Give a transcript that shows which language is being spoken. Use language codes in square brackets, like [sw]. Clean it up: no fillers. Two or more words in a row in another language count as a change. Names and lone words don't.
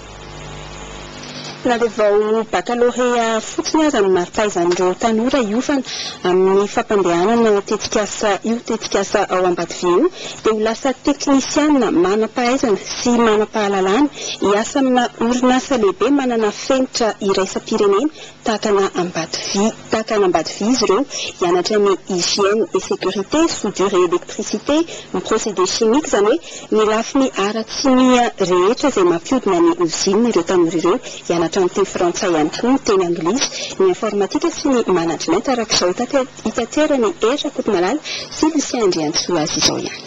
[mg] Na dia vao baccalauréat fotsiny aza ny mari-pahaizan'ireo tanora iofana amin'ny fampandehanana tetikasa io tetikasa ao Ambatovy io dia ho lasa teknisiana manam-pahaizana sy manam-pahalalana hiasa amina orinasa lehibe manana fenitra iraisam-pirenena tahakana Ambatovy izy ireo hianatra ny [fr] hygiène et sécurité, soudure et électricité, [mg] ny [fr] procédé chimique [mg] izany hoe ny lafiny ara-tsimia rehetra izay mampiodina ny usine ireo tanora ireo hianatra amin'ny teny frantsay ihany koa, ny teny anglisy, ny informatika sy ny management araka izao hitaterany Era Kotomalala sy Lucien Andriantsoazy izao ihany.